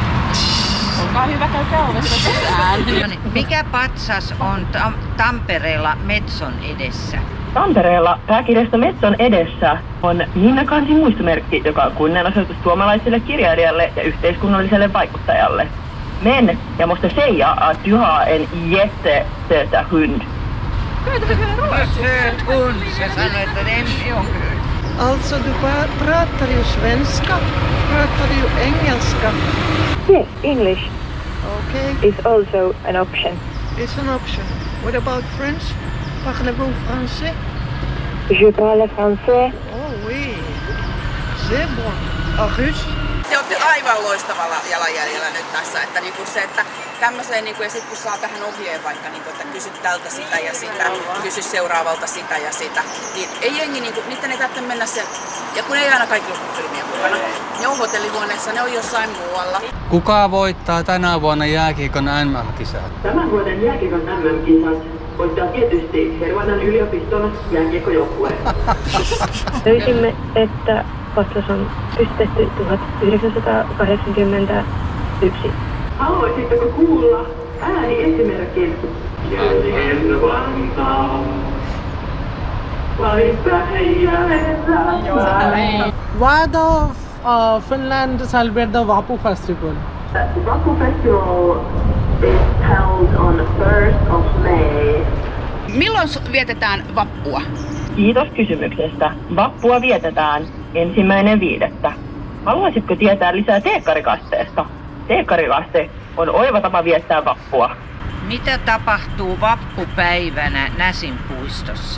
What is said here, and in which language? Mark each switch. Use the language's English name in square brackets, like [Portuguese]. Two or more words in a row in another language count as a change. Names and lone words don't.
[Finnish] Olkaa hyvä, käykää ovesta sisään. Mikä Patsas on Tampereella Metson edessä? Tampereella pääkirjasto Metson edessä on Minna Kansin muistomerkki, joka on kunnianosoitus suomalaiselle kirjailijalle ja yhteiskunnalliselle vaikuttajalle. [Swedish] Men jag måste säga att du har en jättesöta hund. Söt hund, [Finnish] se sanoi, että Emmi on kyllä. [Swedish] Alltså du pratar ju svenska, pratar du engelska? [English] Yes, English Okay, is also an option. it's an option. What about French? [French] Parlez-vous français? Je parle français. Oh oui, c'est bon. En russe? [Finnish] Te olette aivan loistavalla jalanjäljellä nyt tässä, että niinku se, että tämmöiseen niinku, ja sit kun saa tähän ohjeen vaikka niinku, että kysy tältä sitä ja sitä, kysy seuraavalta sitä ja sitä, niin ei jengi niinku, niiden ei tarvitse mennä sen, ja kun ei aina kaikki lukukylmiä mukana, ne on hotellihuoneessa, ne on jossain muualla. Kuka voittaa tänä vuonna jääkiekon MM-kisat? Tämän vuoden jääkiekon MM-kisat voittaa tietysti Hervannan yliopiston jääkiekkojoukkue. Löysimme, että vastaus on pystytetty 1981. Haluaisitteko kuulla ääniesimerkin? Jälleen Vantaa. [English] Why does Finland celebrate the Vapu festival? The Vapu festival is held on 1st of May. [Finnish] Milloin vietetään vappua? Kiitos kysymyksestä. Vappua vietetään 1.5. Haluaisitko tietää lisää teekkarikasteesta? Teekkarikaste on oiva tapa viettää vappua. Mitä tapahtuu vappupäivänä Näsinpuistossa?